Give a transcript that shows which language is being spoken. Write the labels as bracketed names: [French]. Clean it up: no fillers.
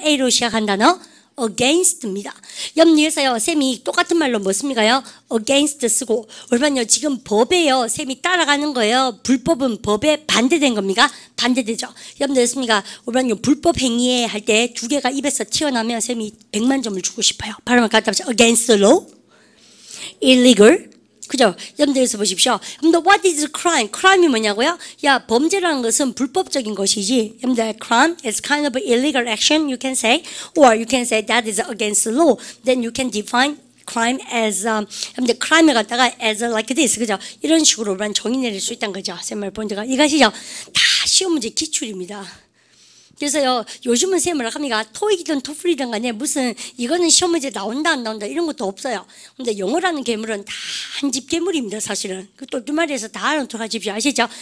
[Korean] A로 시작한 단어 against입니다. 여러분께서요 쌤이 똑같은 말로 뭐 씁니까요? against 쓰고 얼마요 지금 법에요 쌤이 따라가는 거예요. 불법은 법에 반대된 겁니까? 반대되죠. 여러분들 습니까? 얼마요 불법 행위에 할 때 두 개가 입에서 튀어나오면 쌤이 100만 점을 주고 싶어요. 발음을 갖다 보세요. [English] against the law, illegal. [Korean] 그죠? 여러분들께서 보십시오. [English] 근데 what is crime? [Korean] crime이 뭐냐고요? 야, 범죄라는 것은 불법적인 것이지. 여러분들 [English] crime is kind of illegal action, you can say, or you can say that is against the law. Then you can define crime as [Korean] 여러분들 crime을 갖다가 [English] as like this. [Korean] 그죠? 이런 식으로 정의 내릴 수 있다는 거죠. 쌤을 본 데가 이것이죠. 다 시험 문제 기출입니다. 그래서요 요즘은 쌤을 합니까? 토익이든 토플이든 간에 무슨 이거는 시험 문제 나온다 안 나온다 이런 것도 없어요. 근데 영어라는 괴물은 다 한 집 괴물입니다. 사실은 그 똘똘말이에서 다 알아놓도록 하십시오. 아시죠?